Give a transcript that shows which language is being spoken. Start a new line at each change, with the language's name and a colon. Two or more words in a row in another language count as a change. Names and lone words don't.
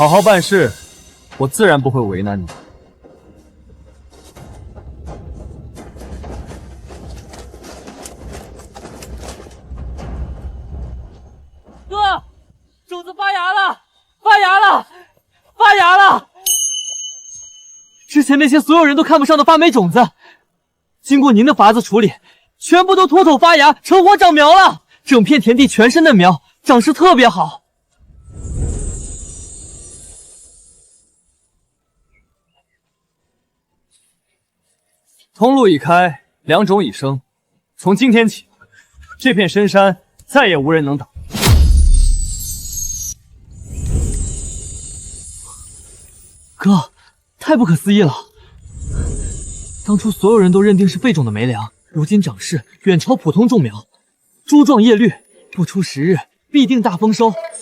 Chinese: 好好辦事，我自然不會為難你。哥，種子發芽了，發芽了，發芽了！之前那些所有人都看不上的发霉种子，经过您的法子处理，全部都脱土发芽，成活长苗了。整片田地全是嫩苗，长势特别好。通路已開，良種已生。從今天起，這片深山再也無人能擋。哥，太不可思議了！當初所有人都認定是廢種的梅糧，如今長勢遠超普通種苗，株狀葉綠，不出10日必定大豐收。